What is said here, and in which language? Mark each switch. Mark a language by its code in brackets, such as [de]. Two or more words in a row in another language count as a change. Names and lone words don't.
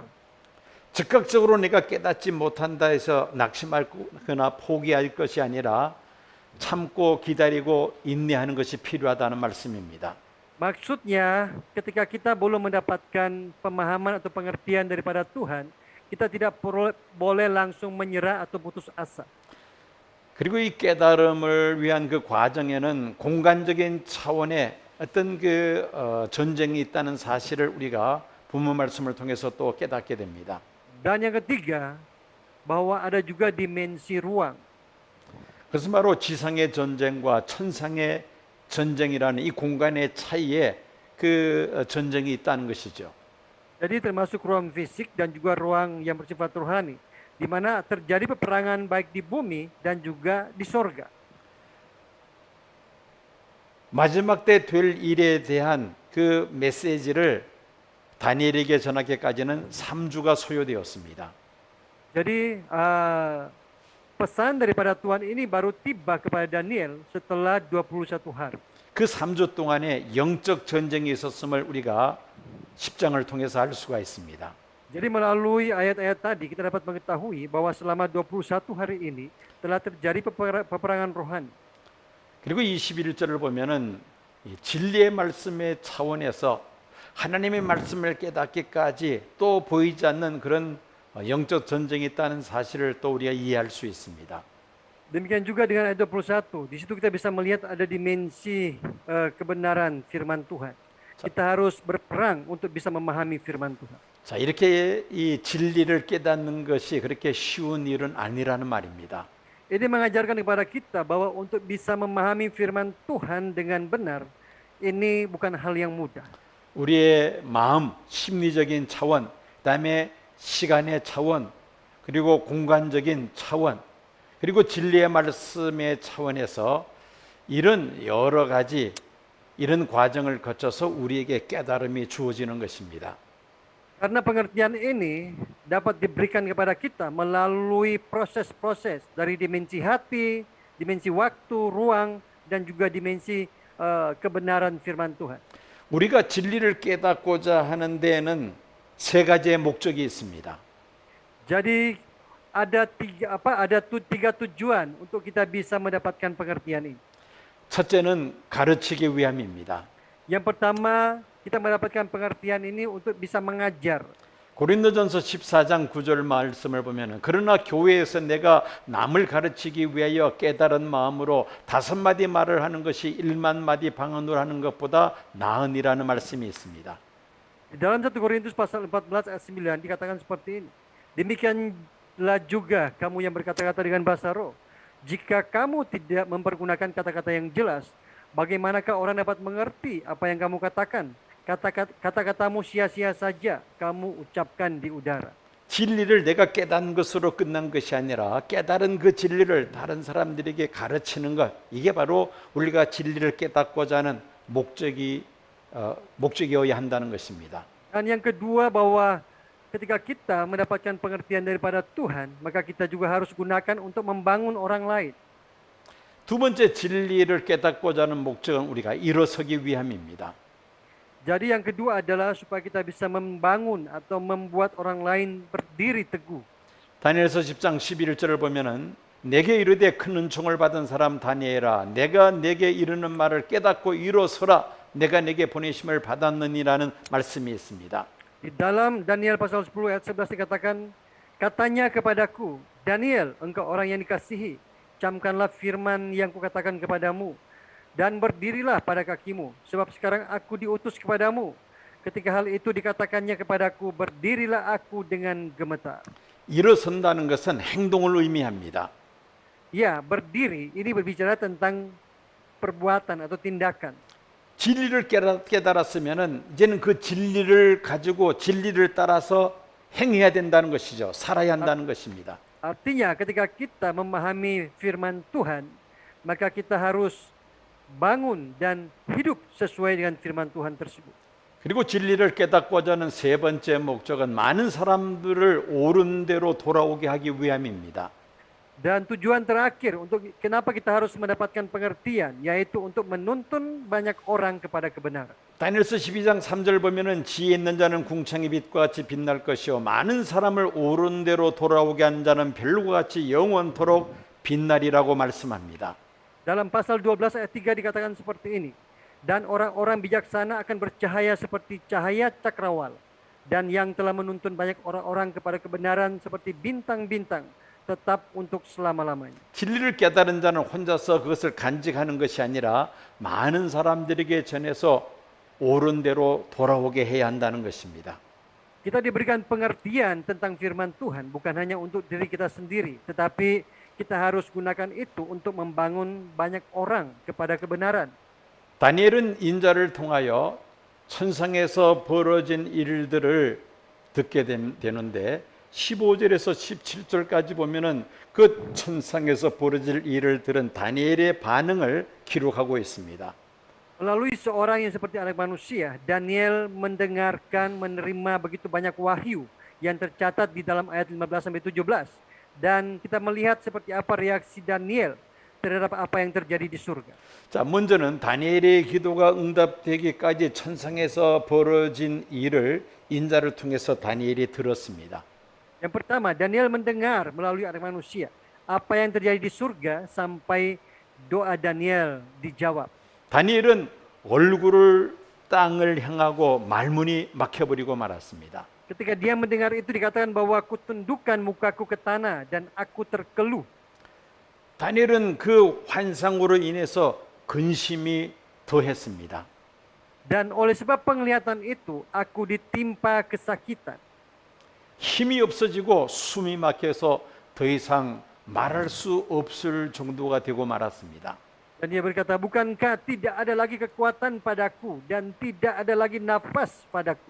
[ko] 즉각적으로 내가 깨닫지 못한다 해서 낙심하거나 포기할 것이 아니라 참고 기다리고 인내하는 것이 필요하다는 말씀입니다. [id] Maksudnya, ketika kita belum mendapatkan pemahaman atau pengertian daripada Tuhan, kita tidak boleh langsung menyerah atau putus asa. [ko] 그리고 이 깨달음을 위한 그 과정에는 공간적인 차원의 어떤 그 전쟁이 있다는 사실을 우리가 본문 말씀을 통해서 또 깨닫게 됩니다. [id] Dan yang ketiga, bahwa ada juga dimensi ruang. [ko] 그것은 바로 지상의 전쟁과 천상의 전쟁이라는 이 공간의 차이에 그 전쟁이 있다는 것이죠. [id] Jadi termasuk ruang fisik dan juga ruang yang bersifat rohani, di mana terjadi peperangan baik di bumi dan juga di sorga. [ko] 마지막 때 될 일에 대한 그 메시지를 다니엘에게 전하기까지는 3주가 소요되었습니다. [id] Jadi pesan daripada Tuhan ini baru tiba kepada Daniel setelah 21 hari. [ko] 그 3주 동안에 영적 전쟁이 있었음을 우리가 10장을 통해서 알 수가 있습니다. [id] Jadi melalui ayat-ayat tadi kita dapat mengetahui bahwa selama 21 hari ini telah terjadi peperangan rohani. [ko] 그리고 21절을 보면은 이 진리의 말씀의 차원에서 하나님의 말씀을 깨닫기까지 또 보이지 않는 그런 영적 전쟁이 있다는 사실을 또 우리가 이해할 수 있습니다. [id] Demikian juga dengan ayat 21. Di situ kita bisa melihat ada dimensi kebenaran firman Tuhan. Kita harus berperang untuk bisa memahami firman Tuhan. [ko] 자, 이렇게 이 진리를 깨닫는 것이 그렇게 쉬운 일은 아니라는 말입니다. [id] Ini mengajarkan kepada kita bahwa untuk bisa memahami firman Tuhan dengan benar, ini bukan hal yang mudah. [ko] 우리의 마음, 심리적인 차원, 그다음에 시간의 차원, 그리고 공간적인 차원, 그리고 진리의 말씀의 차원에서 이런 여러 가지 이런 과정을 거쳐서 우리에게 깨달음이 주어지는 것입니다. [id] Karena pengertian ini dapat diberikan kepada kita melalui proses-proses dari dimensi hati, dimensi waktu, ruang, dan juga dimensi kebenaran firman Tuhan. [ko] 우리가 진리를 깨닫고자 하는 데에는 세 가지의 목적이 있습니다. [id] Jadi ada tiga tujuan untuk kita bisa mendapatkan pengertian ini. [ko] 첫째는 가르치기 위함입니다. [id] Yang pertama, kita mendapatkan pengertian ini untuk bisa mengajar. [ko] 고린도전서 14장 9절 말씀을 보면은 그러나 교회에서 내가 남을 가르치기 위하여 깨달은 마음으로 5마디 말을 하는 것이 1만 마디 방언으로 하는 것보다 나으니라는 말씀이 있습니다. [id] Dalam 1 Korintus pasal 14 ayat 9 dikatakan seperti ini. Demikianlah juga kamu yang berkata-kata dengan bahasa roh. Jika kamu tidak mempergunakan kata-kata yang jelas, bagaimanakah orang dapat mengerti apa yang kamu katakan? Kata-katamu sia-sia saja kamu ucapkan di udara. [ko] 진리를 내가 깨닫는 것으로 끝난 것이 아니라 깨달은 그 진리를 다른 사람들에게 가르치는 것, 이게 바로 우리가 진리를 깨닫고자 하는 목적이어야 한다는 것입니다. [id] Dan yang kedua bahwa ketika kita mendapatkan pengertian daripada Tuhan, maka kita juga harus gunakan untuk membangun orang lain. [ko] 두 번째 진리를 깨닫고자 하는 목적은 우리가 일어서기 위함입니다. [id] Jadi yang kedua adalah supaya kita bisa membangun atau membuat orang lain berdiri teguh. [ko] 다니엘서 10장 11절을 보면은 내게 이르되 큰 은총을 받은 사람 다니엘아, 내가 내게 이르는 말을 깨닫고 일어서라. 내가 내게 보내심을 받았느니라는 말씀이 있습니다. [id] Di dalam Daniel pasal 10 ayat 11 dikatakan, katanya kepadaku, Daniel, engkau orang yang dikasihi, camkanlah firman yang kukatakan kepadamu, dan berdirilah pada kakimu, sebab sekarang aku diutus kepadamu. Ketika hal itu dikatakannya kepadaku, berdirilah aku dengan gemetar. [ko] 일어선다는 것은 행동을 의미합니다. [id] Ya, berdiri ini berbicara tentang perbuatan atau tindakan. [ko] 진리를 깨달았으면은 이제는 그 진리를 가지고 진리를 따라서 행해야 된다는 것이죠. 살아야 한다는 것입니다. [id] Artinya ketika kita memahami firman Tuhan, maka kita harus bangun dan hidup sesuai dengan firman Tuhan tersebut. [ko] 그리고 진리를 깨닫고자 하는 세 번째 목적은 많은 사람들을 옳은 대로 돌아오게 하기 위함입니다. [id] Dan tujuan terakhir untuk kenapa kita harus mendapatkan pengertian, yaitu untuk menuntun banyak orang kepada kebenaran. [ko] 다니엘서 12장 3절 보면은 지혜 있는 자는 궁창의 빛과 같이 빛날 것이요 많은 사람을 옳은 대로 돌아오게 하는 자는 별과 같이 영원토록 빛나리라고 말씀합니다. [id] Dalam pasal 12 ayat 3 dikatakan seperti ini. Dan orang-orang bijaksana akan bercahaya seperti cahaya cakrawala. Dan yang telah menuntun banyak orang-orang kepada kebenaran seperti bintang-bintang, tetap untuk selama-lamanya. [ko] 진리를 깨달은 자는 혼자서 그것을 간직하는 것이 아니라 많은 사람들에게 전해서 옳은 대로 돌아오게 해야 한다는 것입니다. [id] Kita diberikan pengertian tentang firman Tuhan bukan hanya untuk diri kita sendiri, tetapi kita harus gunakan itu untuk membangun banyak orang kepada kebenaran. [ko] 다니엘은 인자를 통하여 천상에서 벌어진 일들을 듣게 되는데 15절에서 17절까지 보면은 그 천상에서 벌어질 일을 들은 다니엘의 반응을 기록하고 있습니다. [id] Melalui seorang yang seperti anak manusia, Daniel mendengarkan, menerima begitu banyak wahyu yang tercatat di dalam ayat 15 sampai 17. Dan kita melihat seperti apa reaksi Daniel terhadap apa yang terjadi di surga. [ko] 자, 먼저는 다니엘의 기도가 응답되기까지 천상에서 벌어진 일을 인자를 통해서 다니엘이 들었습니다. [id] Yang pertama, Daniel mendengar melalui anak manusia apa yang terjadi di surga sampai doa Daniel dijawab. [ko] 다니엘은 얼굴을 땅을 향하고 말문이 막혀버리고 말았습니다. [id] Ketika dia mendengar itu dikatakan bahwa aku tundukkan mukaku ke tanah dan aku terkeluh. [ko] 다니엘은 그 환상으로 인해서 근심이 더했습니다. [id] Dan oleh sebab penglihatan itu aku ditimpa kesakitan. [ko] 힘이 없어지고 숨이 막혀서 더 이상 말할 수 없을 정도가 되고 말았습니다. [id] Dan dia berkata, bukankah tidak ada lagi kekuatan padaku dan tidak ada lagi nafas padaku.